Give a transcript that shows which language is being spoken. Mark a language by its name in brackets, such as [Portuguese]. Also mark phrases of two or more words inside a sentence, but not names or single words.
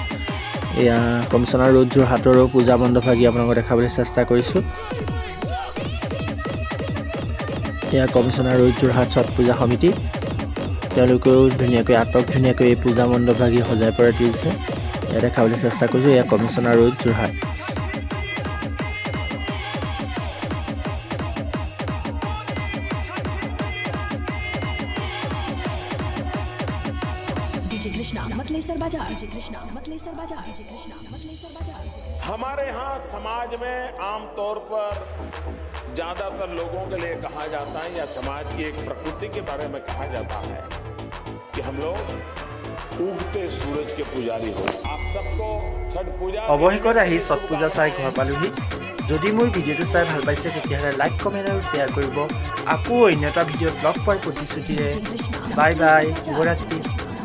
[Assamese] এয়া কমিছনাৰ ৰোড যোৰহাটৰো পূজা মণ্ডপভাগি আপোনালোকক দেখাবলৈ চেষ্টা কৰিছোঁ। এয়া কমিছনাৰ ৰোড যোৰহাট ছট পূজা সমিতি, তেওঁলোকেও ধুনীয়াকৈ ধুনীয়াকৈ এই পূজা মণ্ডপভাগি সজাই পৰাই তুলিছে, এয়া দেখাবলৈ চেষ্টা কৰিছোঁ। এয়া কমিছনাৰ ৰোড যোৰহাট। [Hindi] हमारे यहाँ समाज में आमतौर पर ज़्यादातर लोगों के लिए कहा जाता है या समाज की एक प्रकृति के बारे में कहा जाता है कि हम लोग उगते सूरज के पुजारी हो। आप सबको छठ पूजा [Assamese] অৱশেষত আহি ছট পূজা চাই ঘৰ পালোহি। যদি মোৰ ভিডিঅ'টো চাই ভাল পাইছে তেতিয়াহ'লে [English] like comment [Assamese] আৰু শ্বেয়াৰ কৰিব। আকৌ অন্য এটা ভিডিঅ'ত লগ পোৱাৰ প্ৰতিশ্ৰুতিৰে [English] bye bye, [Assamese] শুভৰাত্ৰি।